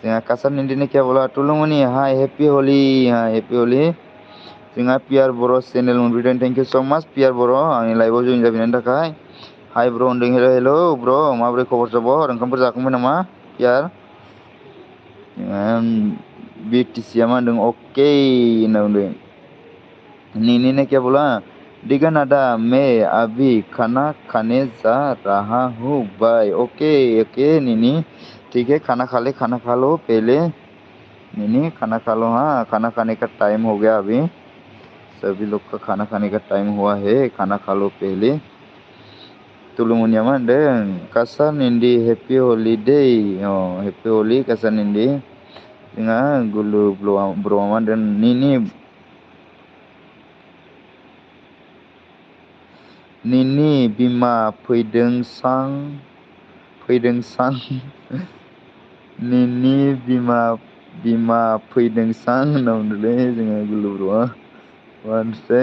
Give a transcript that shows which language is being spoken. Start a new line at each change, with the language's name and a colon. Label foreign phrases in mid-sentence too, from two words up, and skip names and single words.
Bodo: जोंहा कासार निन्दिनि केबला तुलुमनि हाय
English: happy Holi
Bodo: जोंहा पियार बर' चेनेल मोनफैदों
English: thank you so much
Bodo: पियार बर' आंनि लाइभआव जइन जाफैनायनि थाखाय हाय ब्र' होनदों हेल' ब्र' माबोरै खबर सबर ओंखामफोर जाखांबाय नामा पियार
Hindi: BTC
Bodo: मा होनदों अके होनना बुंदों
Hindi: निने क्या बोला दिगन आदा मैं अभी खाना खाने जा रहा हूँ बाय
English: okay okay
Hindi: निनी ठीक है खाना खा लो पहले निनी खाना खा लो हाँ खाना खाने का टाइम हो गया अभी सभी लोग का खाना खाने का टाइम हुआ है खाना खा लो पहले
Bodo: तुलुमुनिया मा होनदों कासार निन्दी हेपि हलिडे हेपि हलि कासार निन्दी जोंहा गुलु ब्र'आ मा होनदों निनि बिमा फैदों सां निनि बिमा फैदों सां होनना बुंदोंलै जोङो गुलु ब्र'आ मा होनसै